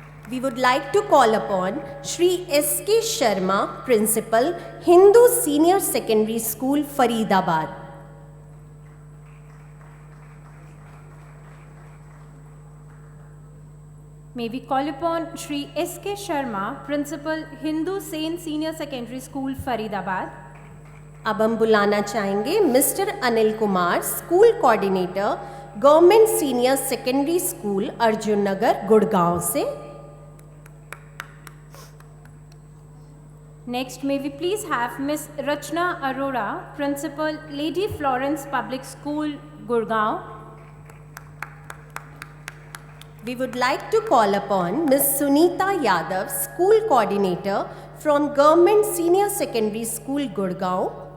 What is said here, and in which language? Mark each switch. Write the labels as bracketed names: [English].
[English] We would like to call upon Shri S.K. Sharma, Principal, Hindu Senior Secondary School, Faridabad. May we call upon Shri S.K. Sharma, Principal, Hindu Saint Senior Secondary School, Faridabad. [Hindi] अब हम बुलाना चाहेंगे mister Anil Kumar, school coordinator, government senior secondary school, Arjun नगर, गुड़गांव से। [English] Next, may we please have Ms. Rachna Arora, Principal, Lady Florence Public School, Gurgaon. We would like to call upon Ms. Sunita Yadav, School Coordinator from Government Senior Secondary School, Gurgaon.